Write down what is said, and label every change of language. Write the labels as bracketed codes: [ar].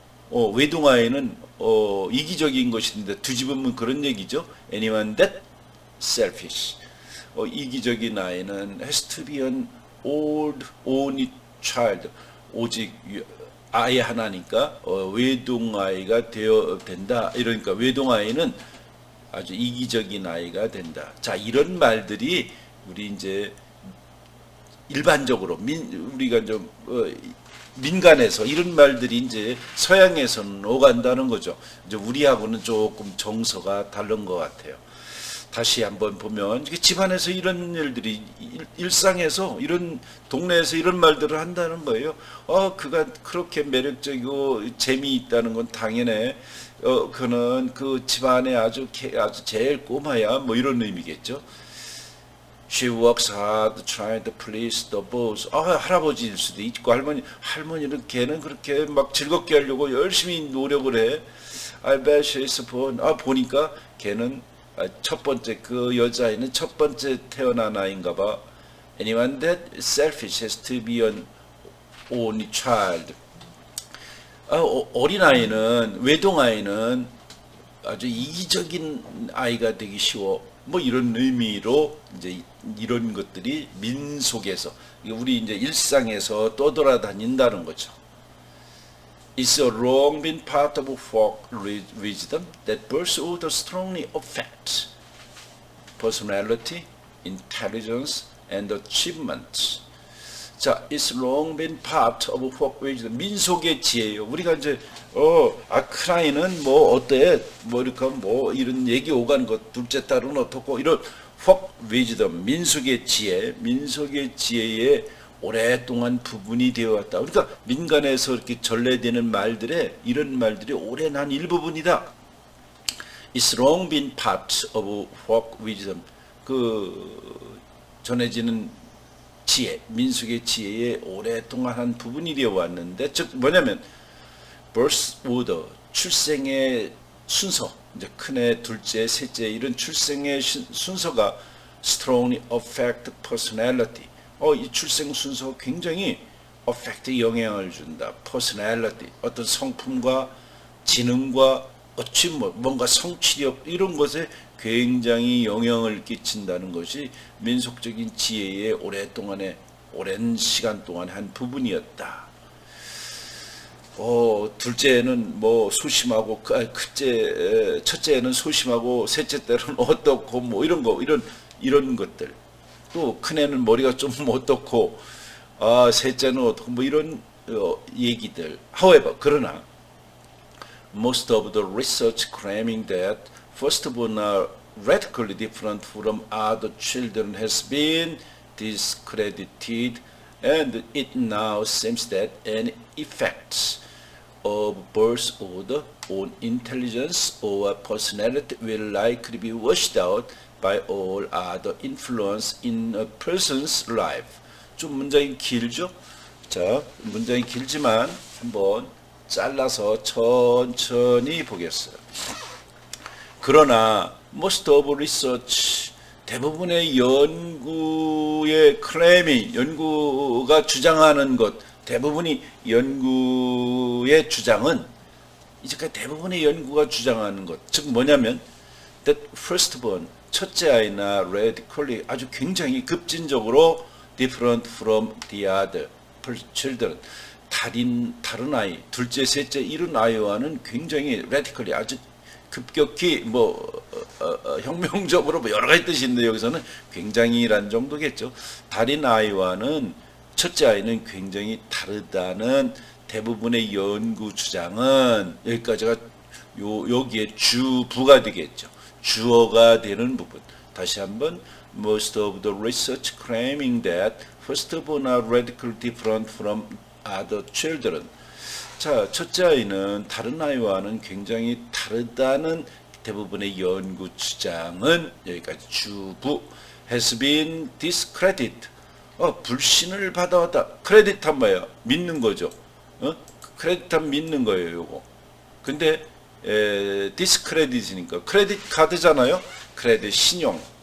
[ko] 외동아이는 이기적인 것인데 뒤집으면 그런 얘기죠. [en] Anyone that selfish. [ko] 이기적인 아이는 [en] has to be an old only child. [ko] 오직 아이 하나니까 외동아이가 된다. 이러니까 외동아이는 아주 이기적인 아이가 된다. 자, 이런 말들이 우리 이제 일반적으로 우리가 좀 민간에서 이런 말들이 이제 서양에서는 오간다는 거죠. 이제 우리하고는 조금 정서가 다른 것 같아요. 다시 한번 보면 집안에서 이런 일들이 일상에서 이런 동네에서 이런 말들을 한다는 거예요. 그가 그렇게 매력적이고 재미있다는 건 당연해. 그는 그 집안에 아주 제일 꼬마야. 뭐 이런 의미겠죠. [en] She works hard trying to please the boys. [ko] 할아버지일 수도 있고 할머니는 걔는 그렇게 막 즐겁게 하려고 열심히 노력을 해. [en] I bet she's born. [ko] 보니까 걔는 첫 번째 그 여자아이는 첫 번째 태어난 아이인가 봐. [en] Anyone that selfish has to be an only child. [ko] 어린아이는 외동아이는 아주 이기적인 아이가 되기 쉬워. 뭐 이런 의미로 이제 이런 것들이 민속에서 우리 이제 일상에서 떠돌아다닌다는 거죠. [en] It's a long been part of folk wisdom that births would strongly affect personality, intelligence, and achievement. [ko] 자, [en] it's long been part of folk wisdom. [ko] 민속의 지혜예요. 우리가 이제 큰 아이는 뭐 어때? 뭐 이렇게 뭐 이런 얘기 오가는 것, 둘째 딸은 어떻고 이런 [en] folk wisdom, [ko] 민속의 지혜의 오랫동안 부분이 되어왔다. 그러니까 민간에서 이렇게 전래되는 말들에 이런 말들이 오랜 한 일부분이다. It's long been part of folk wisdom. 그 전해지는 지혜, 민속의 지혜의 오랫동안 한 부분이 되어 왔는데, 즉 뭐냐면 birth order, 출생의 순서, 이제 큰애, 둘째, 셋째 이런 출생의 순서가 [en] strongly affect personality. [ko] 이 출생 순서가 굉장히 affect 영향을 준다. personality, 어떤 성품과 지능과 뭔가 성취력 이런 것에 굉장히 영향을 끼친다는 것이 민속적인 지혜의 오랜 시간 동안 한 부분이었다. 둘째는 뭐 소심하고 첫째는 소심하고 셋째 때는 어떻고 뭐 이런 이런 것들. 또 큰애는 머리가 좀 어떻고 셋째는 어떻고 뭐 이런 얘기들. [en] However, [ko] 그러나 [en] most of the research claiming that firstborn are radically different from other children has been discredited, and it now seems that any effects of birth order on intelligence or personality will likely be washed out by all other influence in a person's life. [ko] 좀 문장이 길죠? 자, 문장이 길지만 한번 잘라서 천천히 보겠어요. 그러나 [en] most of research, [ko] 대부분의 연구의 클레이밍, 연구가 주장하는 것, 대부분이 연구의 주장은 이제까지 대부분의 연구가 주장하는 것, 즉 뭐냐면 [en] that firstborn, [ko] 첫째 아이나 radically 아주 굉장히 급진적으로 [en] different from the other children, [ko] 다른 아이, 둘째, 셋째 이런 아이와는 굉장히 radically 아주 급격히 혁명적으로 여러 가지 뜻이 있는데 여기서는 굉장히란 정도겠죠. 다른 아이와는 첫째 아이는 굉장히 다르다는 대부분의 연구 주장은 여기까지가 여기에 주부가 되겠죠. 주어가 되는 부분. 다시 한번 [en] most of the research claiming that firstborn are radically different from other children. [ko] 자, 첫째 아이는 다른 아이와는 굉장히 다르다는 대부분의 연구 주장은 여기까지 주부 [en] has been discredited. [ko] 불신을 받아왔다. 크레딧한 뭐예요? 믿는 거죠. 크레딧한 믿는 거예요, 요거. 근데 디스크레딧이니까 크레딧 카드잖아요. 크레딧 신용.